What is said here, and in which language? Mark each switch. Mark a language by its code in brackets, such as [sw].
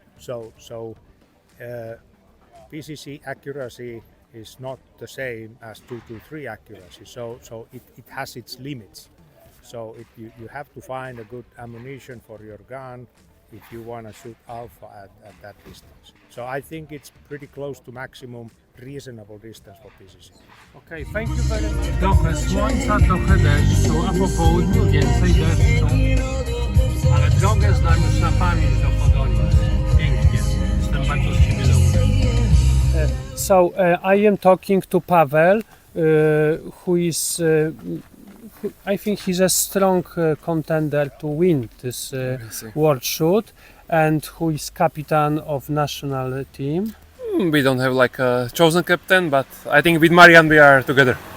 [en] So PCC accuracy is not the same as 223 accuracy. So it has its limits. So you have to find a good ammunition for your gun if you want to shoot alpha at that distance. So I think it's pretty close to maximum reasonable distance for PCC. Okay, thank you very much. [pl] Trochę słońca, trochę deszczu, a po południu więcej deszczu. Ale drogę znam już na pamięć do Podoli. Pięknie. Jestem bardzo z siebie dumny. [en] So I am talking to Pavel, who is I think he's a strong contender to win this world shoot, and who is captain of national team. We don't have like a chosen captain, but I think with Marian we are together.